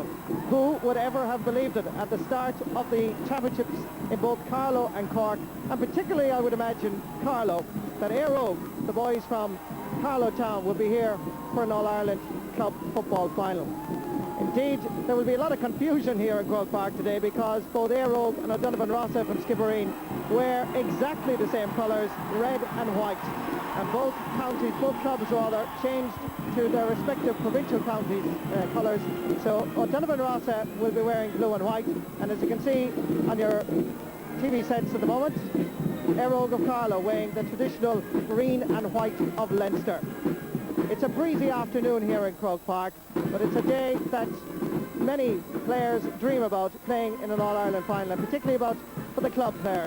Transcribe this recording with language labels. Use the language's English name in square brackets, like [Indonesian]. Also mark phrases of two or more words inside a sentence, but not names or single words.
[English] Who would ever have believed it at the start of the championships in both Carlow and Cork, and particularly I would imagine Carlow, that Eire, the boys from Carlow town, will be here for an All-Ireland Club football final. Indeed, there will be a lot of confusion here in Croke Park today because both Eire and O'Donovan Rossa from Skibbereen wear exactly the same colours, red and white. And both counties, both clubs rather, changed to their respective provincial counties' colours. So O'Donovan Rossa will be wearing blue and white, and as you can see on your TV sets at the moment, Eire of Carlow wearing the traditional green and white of Leinster. It's a breezy afternoon here in Croke Park, but it's a day that many players dream about playing in an All-Ireland final, and particularly for the club players.